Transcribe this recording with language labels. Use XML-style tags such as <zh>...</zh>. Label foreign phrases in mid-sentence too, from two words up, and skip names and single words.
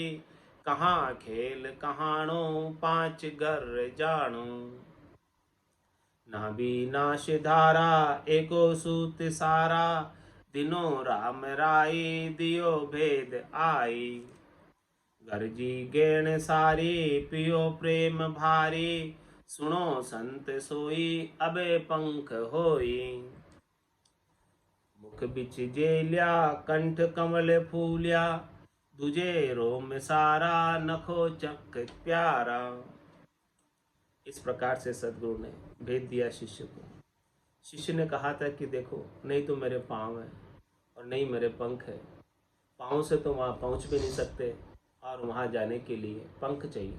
<hi>कहाँ खेल कहाणो पांच घर जानो। नाभि नाश धारा एको सूत सारा। दिनो राम राई दियो भेद आई। गरजी गेण सारी पियो प्रेम भारी। सुनो संत सोई अबे पंख होई। मुख बिच जेल्या कंठ कमल फूल्या। दुजे रोम सारा नखो चक प्यारा। इस प्रकार से सदगुरु ने भेद दिया शिष्य को। शिष्य ने कहा था कि देखो, नहीं तो मेरे पाँव है और नहीं मेरे पंख है। पाँव से तो वहाँ पहुँच भी नहीं सकते और वहाँ जाने के लिए पंख चाहिए।</hi>